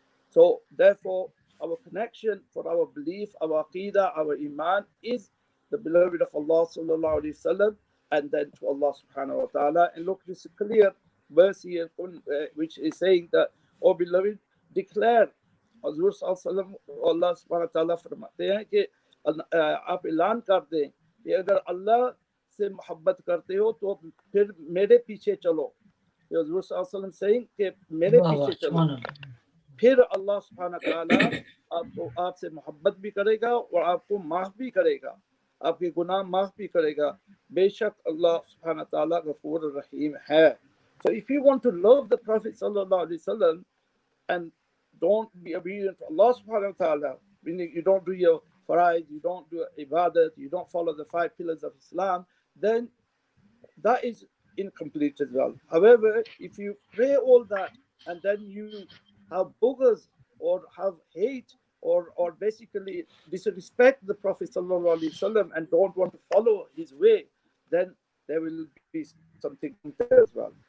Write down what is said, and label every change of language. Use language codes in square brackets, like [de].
[en] So therefore, our connection for our belief, our aqidah, our iman is the beloved of Allah Sallallahu Alaihi Wasallam, and then to Allah Subhanahu wa Ta'ala. And look, this is a clear verse here which is saying that, O beloved, declare. [ur] حضور صلی اللہ علیہ وسلم اللہ سبحانہ تعالیٰ فرماتے ہیں کہ آپ اعلان کر دیں کہ اگر اللہ سے محبت کرتے ہو تو پھر میرے پیچھے چلو. حضور صلی اللہ علیہ وسلم saying کہ میرے پیچھے چلو, پھر اللہ سبحانہ تعالیٰ آپ سے محبت بھی کرے گا اور آپ کو معاف بھی کرے گا, آپ کے گناہ معاف بھی کرے گا. بے شک اللہ سبحانہ تعالیٰ غفور الرحیم ہے. [en] So if you want to love the Prophet sallallahu alaihi wasallam and don't be obedient to Allah subhanahu wa ta'ala, meaning you don't do your fara'id, you don't do ibadat, you don't follow the 5 pillars of Islam, then that is incomplete as well. However, if you pray all that and then you have bughz or have hate or basically disrespect the Prophet sallallahu alaihi wasallam and don't want to follow his way, then there will be something there as well.